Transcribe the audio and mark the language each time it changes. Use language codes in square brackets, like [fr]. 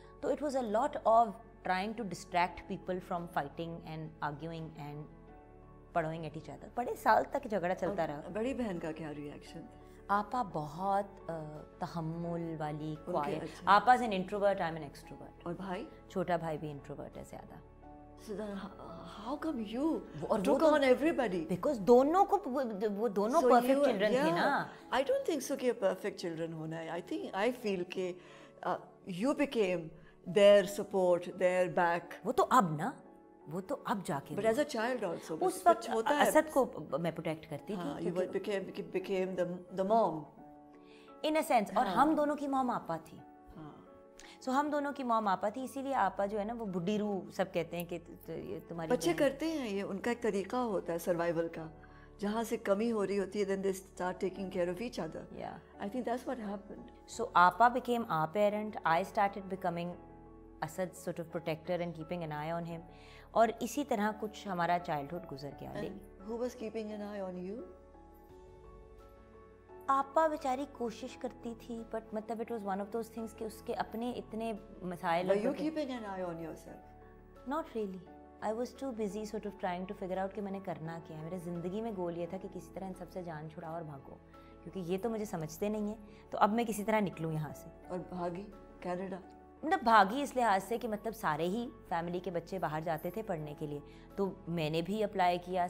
[en] تو it was a lot of trying to distract people from fighting and arguing and پڑھوئنگ at each other. [ur] بڑے سال تک جھگڑا چلتا رہا. بڑی بہن کا کیا ریئیکشن؟ آپا بہت تحمل والی کوائٹ. [en] آپا is an introvert, I am an extrovert. [ur] اور بھائی؟ چھوٹا بھائی بھی انٹروورٹ ہے زیادہ. [en] So then how come you took on everybody? [ur] Because دونوں کو وہ دونوں [en] perfect children [ur] تھے نا. [en] I don't think so کہ perfect children [ur] ہونا ہے. [en] I feel کہ you became their support, their back. [ur] وہ تو اب نا, وہ تو اب جا کے. [en] But as a child also. [ur] اس وقت اسد کو میں پروٹیکٹ کرتی تھی. [en] You became the mom. In a sense. [ur] اور ہم دونوں کی مام آپا تھی. سو ہم دونوں کی مام آپا تھی, اسی لیے آپا جو ہے نا وہ بڈھی روح سب کہتے ہیں کہ تمہاری. بچے کرتے ہیں یہ, ان کا ایک طریقہ ہوتا ہے سروائیول کا. جہاں سے کمی ہو رہی ہوتی ہے [en] then they start taking care of each other. Yeah. I think that's what happened. So Appa became our parent. I started becoming Asad's sort of protector and keeping an eye on him. [ur] اور اسی طرح کچھ ہمارا childhood گزر گیا. [en] And who was keeping an eye on you? [ur] آپا بیچاری کوشش کرتی تھی بٹ مطلب [en] it was one of those things [ur] کہ اس کے اپنے اتنے مسائل. [en] Were you keeping an eye on yourself? Not really. I was too busy sort of trying to figure out [ur] کہ میں نے کرنا کیا ہے. میرے زندگی میں گول یہ تھا کہ کسی طرح ان سب سے جان چھڑاؤ اور بھاگو, کیونکہ یہ تو مجھے سمجھتے نہیں ہیں تو اب میں کسی طرح نکلوں یہاں سے. اور بھاگی کینیڈا؟ مطلب بھاگی اس لحاظ سے کہ مطلب سارے ہی فیملی کے بچے باہر جاتے تھے پڑھنے کے لیے, تو میں نے بھی اپلائی کیا.